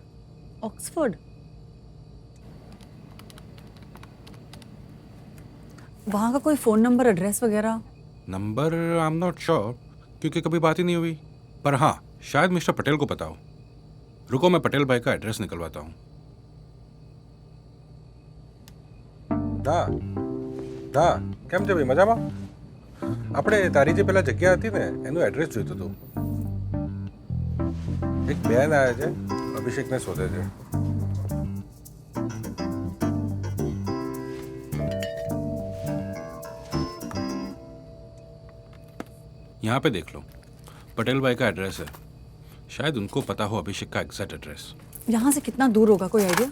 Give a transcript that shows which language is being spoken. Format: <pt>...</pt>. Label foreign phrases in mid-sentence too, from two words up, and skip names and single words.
<hi>ऑक्सफोर्ड? वहाँ का कोई फ़ोन नंबर, एड्रेस वगैरह? नंबर</hi> <en>I am not sure,</en> <hi>क्योंकि कभी बात ही नहीं हुई। पर हाँ, शायद मिस्टर पटेल को पता हो। रुको, मैं पटेल भाई का एड्रेस निकलवाता हूँ।</hi> <gu>દા દા કેમ છે ભાઈ, મજામાં? આપણે તારી જે પેલા જગ્યા હતી ને એનું એડ્રેસ જોઈતું હતું. એક બેન આવ્યા છે, અભિષેકને શોધે છે.</gu> <hi>यहाँ पे देख लो, पटेल भाई का एड्रेस है। शायद उनको पता हो अभिषेक का एग्जैक्ट एड्रेस। यहाँ से कितना दूर होगा, कोई आइडिया?</hi>